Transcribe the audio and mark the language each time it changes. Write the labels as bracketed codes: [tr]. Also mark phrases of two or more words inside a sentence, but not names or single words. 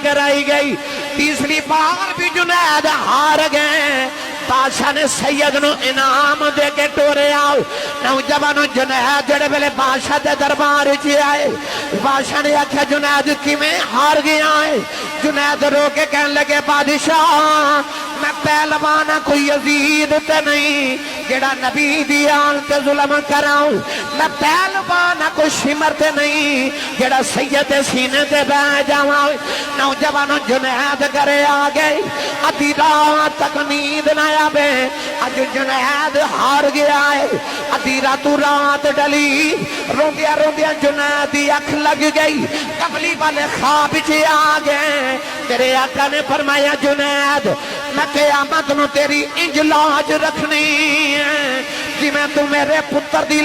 [pa] کرائی گئی تیسری بار بھی جنید ہار گئے بادشاہ نے سید نو انعام دے کے ٹورے آؤ نوجوانوں جنید جڑے ویلے بادشاہ دے دربار وچ آئے بادشاہ نے آکھیا جنید کیویں ہار گیا ہے جنید رو کے کہنے لگے بادشاہ میں پہلوان کوئی یزید تے نہیں جڑا نبی دی آن تے ظلم کراؤں میں پہلوان کوئی شمر تے نہیں جڑا سید سینے تے بہ جاواں نوجوانوں جنید کرے آ گئے ادھی رات تک نیند نہ آوے اج جنید ہار گیا ہے ادھی رات ڈلی روندیاں روندیاں جنید دی اکھ لگ گئی کملی والے خواب وچ آ گئے تیرے آقا نے فرمایا جنید میں قیامت نو تیری انج لاج رکھنی ہے جی میں تو میرے پتر دی